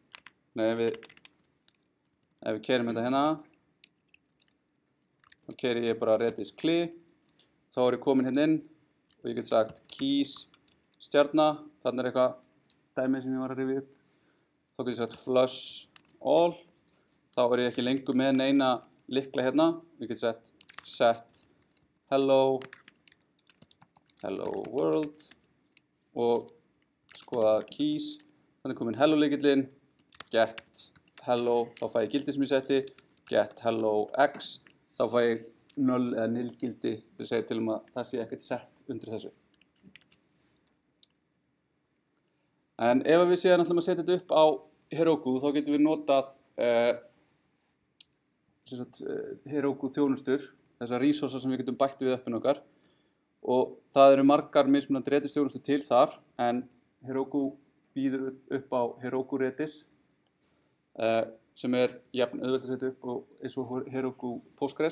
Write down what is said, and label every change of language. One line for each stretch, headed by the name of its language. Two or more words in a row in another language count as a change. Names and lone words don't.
Icelandic: Ef við keyrum þetta hérna, þá keyri ég bara Redis CLI, þá ég komin hérna inn og ég get sagt keys stjarna, þarna eitthvað dæmi sem ég var að rifja upp. Þá get ég sagt
English: flush all,
Icelandic: þá ég ekki lengur með neina lykla hérna. Ég get
English: set hello world
Icelandic: og skoða keys. Þannig komin hello lykillinn,
English: get hello,
Icelandic: þá fæ ég gildi sem ég setti,
English: get hello x,
Icelandic: þá fæ ég 0 eða nil gildi, það segir til að það sé ekkert sett undir þessu. En ef við séum að setja þetta upp á Heroku, þá getum við notað Heroku þjónustur, þessar resources sem við getum bætt við appinu okkar, og það eru margar mismunandi Redis þjónustur til þar, en Heroku býður upp á Heroku Redis, sem jafn auðvelt að setja upp og eins og Heroku Postgres.